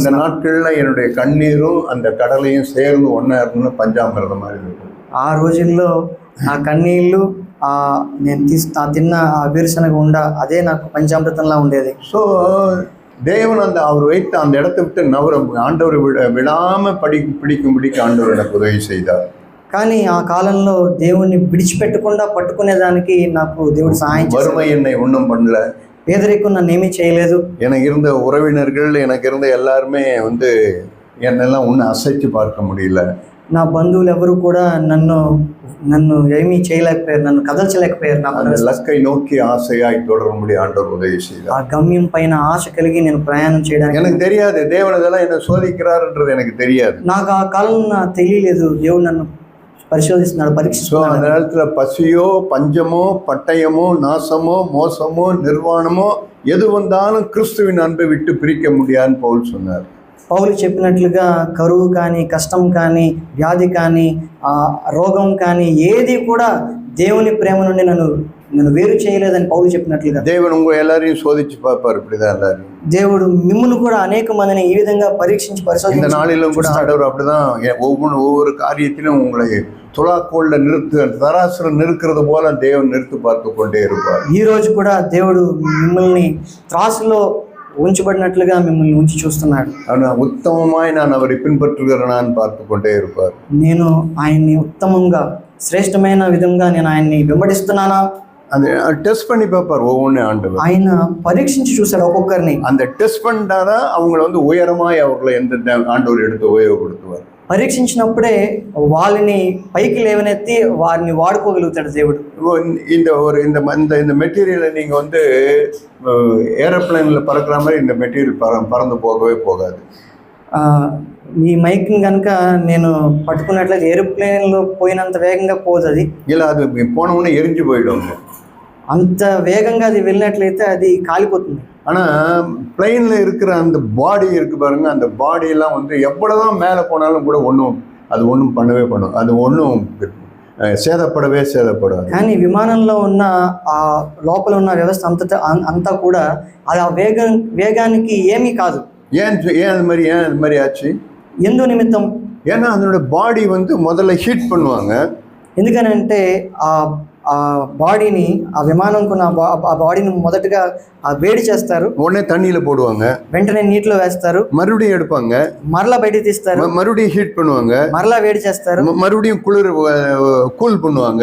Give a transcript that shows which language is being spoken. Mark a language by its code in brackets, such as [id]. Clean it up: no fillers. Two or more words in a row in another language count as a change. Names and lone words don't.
[ta] அந்த நாட்களில் என்னுடைய கண்ணீரும் அந்த கடலையும் சேர்ந்து ஒன்றா இருக்குன்னு பஞ்சாமிர்தம் மாதிரி இருக்கும். [te] ఆ రోజుల్లో ఆ కన్నీళ్ళు నేను తిన్న ఆ వేరుశనగ ఉండ అదే నాకు పంచామృతంలా ఉండేది. [ta] ஸோ தேவன் அவர் வைத்து அந்த இடத்தை விட்டு ஆண்டவர் விடாம பிடிக்கும்படிக்கு ஆண்டவர் எனக்கு உதவி செய்தார். [te] కానీ ఆ కాలంలో దేవుణ్ణి విడిచిపెట్టకుండా పట్టుకునేదానికి నాకు దేవుడు సహాయం చేశాడు. [ta] வறுமை என்னை ஒன்றும் பண்ணல, [te] పేదరికం నన్ను ఏమీ చేయలేదు. [ta] எனக்கு இருந்த ఉறவினர்கள், எனக்கு இருந்த எல்லாருமே வந்து என்னெல்லாம் ஒன்றும் அசைச்சு பார்க்க முடியல. [te] నా బంధువులు ఎవరు కూడా నన్ను ఏమీ చేయలేకపోయారు, నన్ను కదల్చలేకపోయారు. [ta] அந்த லக்கை நோக்கி ஆசையாய் தொடரும்படி ஆண்டவர் உதவி செய்தார். [te] ఆ గమ్యం పైన ఆశ కలిగి నేను ప్రయాణం చేయడానికి [ta] எனக்கு தெரியாது தேவன் இதெல்லாம் என்ன சோதிக்கிறாருன்றது எனக்கு தெரியாது. [te] నాకు ఆ కాలంలో తెలియలేదు దేవుడు నన్ను పరిశోధిస్తున్నాడు, పరీక్షిస్తున్నాడు. [ta] அந்த நேரத்துல பசியோ பஞ்சமோ பட்டயமோ நாசமோ மோசமோ நிர்வாணமோ எது வந்தாலும் கிறிஸ்துவின் அன்பை விட்டு பிரிக்க முடியாதுன்னு பவுல் சொன்னார். [te] పౌలు చెప్పినట్లుగా కరువు కానీ, కష్టం కానీ, వ్యాధి కానీ, రోగం కానీ ఏది కూడా దేవుని ప్రేమ నుండి నన్ను వేరు చేయలేదని పౌలు చెప్పినట్లుగా [ta] தேவன் உங்க எல்லாரையும் சோதிச்சு பார்ப்பார். இப்படிதான் எல்லாரும் [te] దేవుడు మిమ్మల్ని కూడా అనేక మందిని ఈ విధంగా పరీక్షించి పరిశోధించి [ta] இந்த நாளிலும் கூட ஆண்டவர் அப்படிதான் ஒவ்வொரு காரியத்திலும் உங்களை துலாக்கோல்ல தராசுல நிறுக்கிறது போல தேவன் நிறுத்து பார்த்து கொண்டே இருப்பார். [te] ఈ రోజు కూడా దేవుడు మిమ్మల్ని త్రాసులో ఉంచబడినట్లుగా మిమ్మల్ని ఉంచి చూస్తున్నాడు. [ta] ఉత్తమమాయి நான் அவரை பின்பற்றுகிறேன் பார்த்து கொண்டே இருப்பார். [te] నేను ఆయన్ని ఉత్తమంగా శ్రేష్టమైన విధంగా నేను ఆయన్ని వెంబడిస్తున్నానా [ta] அது டெஸ்ட் பண்ணி பார்ப்பார் ஒவ்வொன்று ஆண்டவர். [te] ఆయన పరీక్షించి చూశాడు ఒక్కొక్కరిని. [ta] அந்த டெஸ்ட் பண்ணிட்டாதான் அவங்களை வந்து உயரமாய் அவர்களை எந்த ஆண்டவர் எடுத்து உபயோகப்படுத்துவார். [te] పరీక్షించినప్పుడే వాళ్ళని పైకి లేవనెత్తి వారిని వాడుకోగలుగుతాడు దేవుడు. [ta] இந்த மெட்டீரியலை நீங்கள் வந்து ஏரோப்ளைனில் பறக்கிற மாதிரி இந்த மெட்டீரியல் பறந்து போகவே போகாது. [te] ఈ మైక్ని కనుక నేను పట్టుకున్నట్లయితే ఏరోప్లేన్లో పోయినంత వేగంగా పోతుంది. [ta] இல்லை அது போன உடனே எரிஞ்சு போயிடும். [te] అంత వేగంగా అది వెళ్ళినట్లయితే అది కాలిపోతుంది. [ta] ஆனால் பிளெயினில் இருக்கிற அந்த பாடி இருக்குது பாருங்க, அந்த பாடியெல்லாம் வந்து எவ்வளோதான் மேலே போனாலும் கூட ஒன்றும் பண்ணவே பண்ணும், அது ஒன்றும் சேதப்படாது. [te] కానీ విమానంలో ఉన్న ఆ లోపల ఉన్న వ్యవస్థ అంతా కూడా అది ఆ వేగానికి ఏమీ కాదు. [ta] ஏன் அது மாதிரி ஆச்சு? [te] ఎందు నిమిత్తం? [ta] ஏன்னா அதனோட பாடி வந்து முதல்ல ஹீட் பண்ணுவாங்க. [te] ఎందుకనంటే ఆ బాడీని, ఆ విమానంకు ఆ బాడీని మొదటగా వేడి చేస్తారు, [ta] உடனே தண்ணியில போடுவாங்க, [te] వెంటనే నీటిలో వేస్తారు, [ta] மறுபடியும் எடுப்பாங்க, [te] మరలా బయటికి తీస్తారు, [ta] மறுபடியும் ஹீட் பண்ணுவாங்க, [te] మరలా వేడి చేస్తారు, [ta] மறுபடியும் கூல் பண்ணுவாங்க,